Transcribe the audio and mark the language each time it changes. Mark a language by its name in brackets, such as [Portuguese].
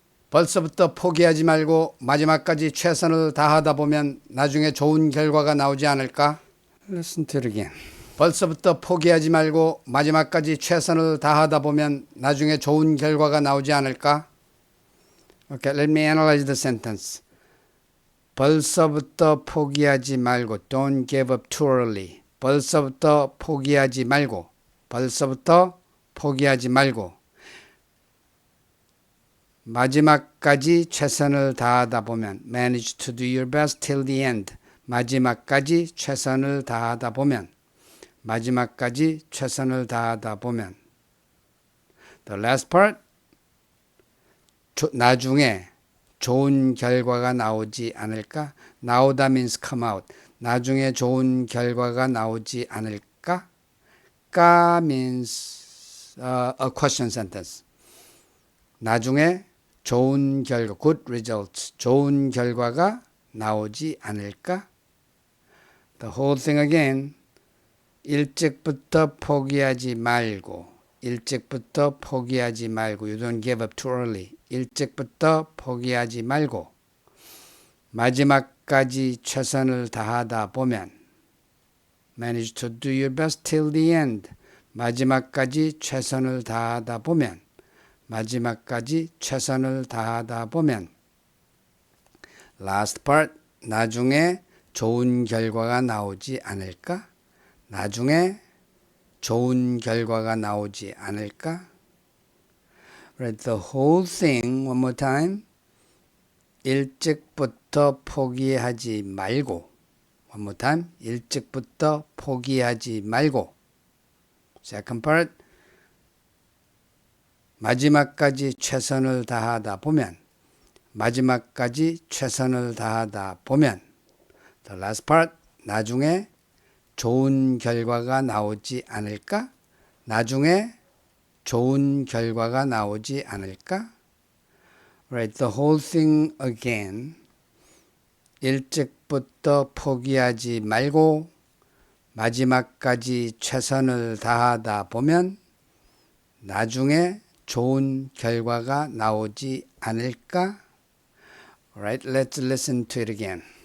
[Korean] 벌써부터 포기하지 말고 마지막까지 최선을 다하다 보면 나중에 좋은 결과가 나오지 않을까? [English] Listen to it again. [Korean] 벌써부터 포기하지 말고 마지막까지 최선을 다하다 보면 나중에 좋은 결과가 나오지 않을까? [English] Okay, let me analyze the sentence. [Korean] 벌써부터 포기하지 말고 [English] don't give up too early. [Korean] 벌써부터 포기하지 말고 벌써부터 포기하지 말고 마지막까지 최선을 다하다 보면 [English] manage to do your best till the end. [Korean] 마지막까지 최선을 다하다 보면 마지막까지 최선을 다하다 보면 [English] The last part [Korean] 나중에 좋은 결과가 나오지 않을까? 나오다 [English] means come out. [Korean] 나중에 좋은 결과가 나오지 않을까? 까 [English] means a question sentence. [Korean] 나중에 좋은 결과, [English] good results, [Korean] 좋은 결과가 나오지 않을까? [English] The whole thing again. [Korean] 일찍부터 포기하지 말고 일찍부터 포기하지 말고 [English] You don't give up too early. [Korean] 일찍부터 포기하지 말고 마지막까지 최선을 다하다 보면 [English] Manage to do your best till the end. [Korean] 마지막까지 최선을 다하다 보면 마지막까지 최선을 다하다 보면 [English] Last part. [Korean] 나중에 좋은 결과가 나오지 않을까? 나중에 좋은 결과가 나오지 않을까? [English] Read the whole thing one more time. [Korean] 일찍부터 포기하지 말고 [English] One more time. [Korean] 일찍부터 포기하지 말고. [English] Second part. [Korean] 마지막까지 최선을 다하다 보면. 마지막까지 최선을 다하다 보면. [English] The last part. [Korean] 나중에 좋은 결과가 나오지 않을까? 나중에 좋은 결과가 나오지 않을까? [English] Right, the whole thing again. [Korean] 일찍부터 포기하지 말고 마지막까지 최선을 다하다 보면 나중에 좋은 결과가 나오지 않을까? [English] Right, let's listen to it again.